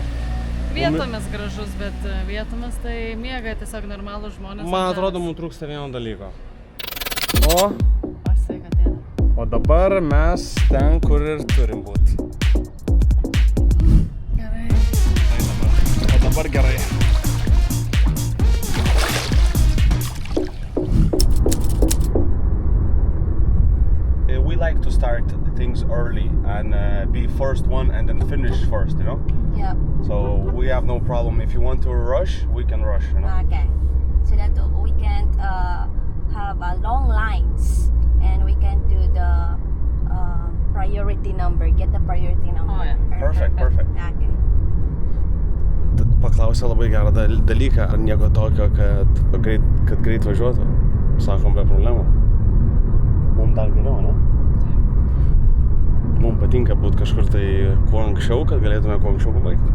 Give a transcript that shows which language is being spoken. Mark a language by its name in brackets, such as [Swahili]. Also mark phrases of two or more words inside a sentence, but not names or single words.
[Lithuanian] Vietomis gražus, bet vietomis tai miega tiesiog normalų žmonės. Man atrodo, mums trūksta vieno dalyko. O sveikatėlė. O dabar mes ten, kur ir turim būti. Gerai. O dabar gerai. [English] We like to start things early and be first one and then finish first, you know? Yeah. So we have no problem. If you want to rush, we can rush, you know? Okay. So that we can have long lines and we can do the priority number. Get the priority number. Oh, yeah. Perfect. Okay. [Lithuanian] Paklausė labai gerą dalyką, ar nieko tokio, kad greit važiuotų. Sakom, be problemų. Mums dar geriau, ne? Mums patinka būti kažkur tai kuo anksčiau, kad galėtume kuo anksčiau pabaigti.